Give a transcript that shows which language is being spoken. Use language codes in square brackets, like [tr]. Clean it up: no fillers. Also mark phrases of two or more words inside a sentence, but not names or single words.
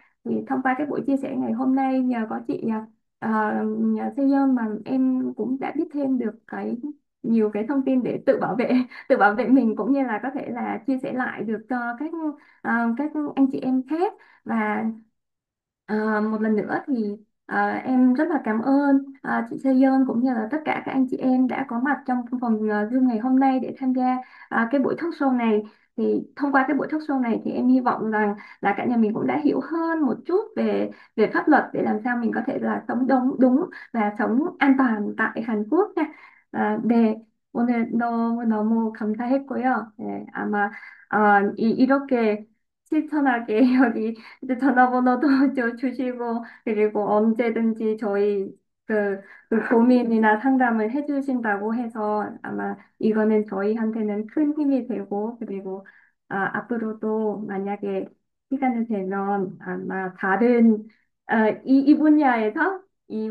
[vi] Thì thông qua cái buổi chia sẻ ngày hôm nay nhờ có chị Sejong mà em cũng đã biết thêm được nhiều cái thông tin để tự bảo vệ mình cũng như là có thể là chia sẻ lại được cho các anh chị em khác và một lần nữa thì em rất là cảm ơn chị Sejong cũng như là tất cả các anh chị em đã có mặt trong phòng Zoom ngày hôm nay để tham gia cái buổi [en] talk show [vi] này. Thì thông qua cái buổi [en] talk show [vi] này thì em hy vọng rằng là cả nhà mình cũng đã hiểu hơn một chút về về pháp luật để làm sao mình có thể là sống đúng và sống an toàn tại Hàn Quốc nha. [ko] 네, 오늘 너무 감사했고요. 네, 아마 이렇게 실천하게 여기 이제 전화번호도 주시고 그리고 언제든지 저희 그 고민이나 상담을 해주신다고 해서 아마 이거는 저희한테는 큰 힘이 되고 그리고 앞으로도 만약에 시간이 되면 아마 이 분야에서 이